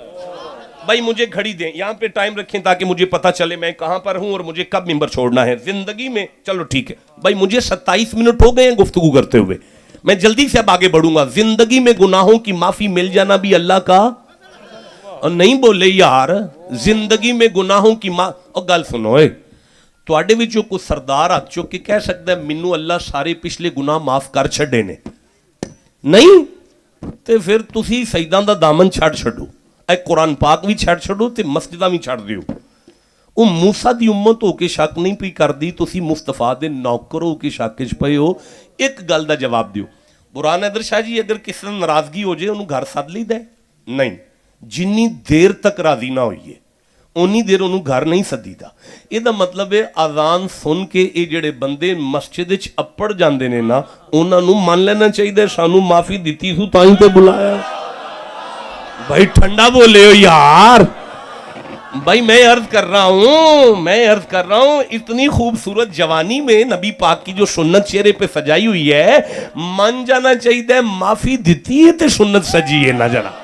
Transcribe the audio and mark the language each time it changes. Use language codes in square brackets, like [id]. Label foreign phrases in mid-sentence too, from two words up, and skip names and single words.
[ur] بھائی مجھے گھڑی دیں، یہاں پہ ٹائم رکھیں تاکہ مجھے پتا چلے میں کہاں پر ہوں اور مجھے کب ممبر چھوڑنا ہے. زندگی میں چلو ٹھیک ہے بھائی مجھے 27 منٹ ہو گئے ہیں گفتگو کرتے ہوئے، میں جلدی سے اب آگے بڑھوں گا. زندگی میں گناہوں کی معافی مل جانا بھی اللہ کا. [pa] اور نہیں بولے یار زندگی میں گناہوں کی اور گل سنو تواڈے وچوں کوئی سردار ہاتھ چک کے کہہ سکتا ہے مینوں اللہ سارے پچھلے گناہ معاف کر چھڈے نے؟ نہیں تے پھر تسی سجداں دا دامن چھڑ چھڈو، اے قرآن پاک بھی چھڑ چھڈو تے مسجداں بھی چھڑ دیو. وہ موسیٰ دی امت ہو کے شک نہیں پئی کردی، تسی مصطفیٰ دے نوکر ہو کے شک وچ پئے ہو. ایک گل دا جواب دیو. برہان حیدر شاہ جی اگر کسی نے ناراضگی ہو جائے انہوں گھر سد لی دے؟ نہیں، جنی دیر تک راضی نہ ہوئیے انی دیر انہوں گھر نہیں سدی دا. یہ دا مطلب ہے اذان سن کے یہ جڑے بندے مسجد وچ اپڑ جاندے نے نا انہاں نوں مان لینا چاہیے سانوں معافی دتی سو تائیں تے بلایا. بھائی ٹھنڈا بولے ہو یار. [ur] بھائی میں عرض کر رہا ہوں اتنی خوبصورت جوانی میں نبی پاک کی جو سنت چہرے پہ سجائی ہوئی ہے مان جانا چاہیے [pa] معافی دیتی ہے تے سنت سجی ہے نہ جنا.